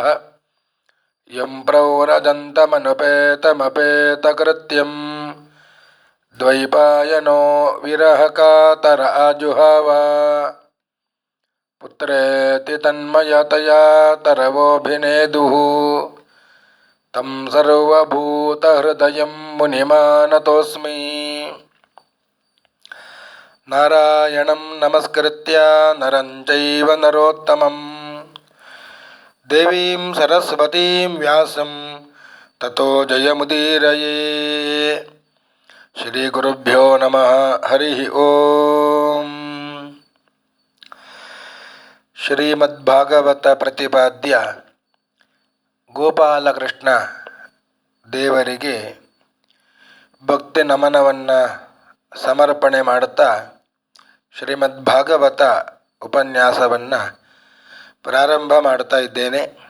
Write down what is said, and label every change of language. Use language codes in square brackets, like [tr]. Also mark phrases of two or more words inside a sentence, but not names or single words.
[sa] यं प्रव्रजन्तमनुपेतमपेतकृत्यं द्वैपायनो विरहकातर आजुहाव पुत्रेति तन्मयतया तरवोभिनेदुः. तं सर्वभूतहृदयं मुनिमानतोस्मि. नारायणं नमस्कृत्य नरं चैव नरोत्तमं देवीं सरस्वतीं व्यासं ततो जयमुदीरये. श्री गुरुभ्यो नमः. हरि ओं. [kn] ಶ್ರೀಮದ್ಭಾಗವತ ಪ್ರತಿಪಾದ್ಯ ಗೋಪಾಲಕೃಷ್ಣ ದೇವರಿಗೆ ಭಕ್ತಿ ನಮನವನ್ನು ಸಮರ್ಪಣೆ ಮಾಡುತ್ತಾ ಶ್ರೀಮದ್ಭಾಗವತ ಉಪನ್ಯಾಸವನ್ನು ಪ್ರಾರಂಭ ಮಾಡ್ತಾ ಇದ್ದೇನೆ.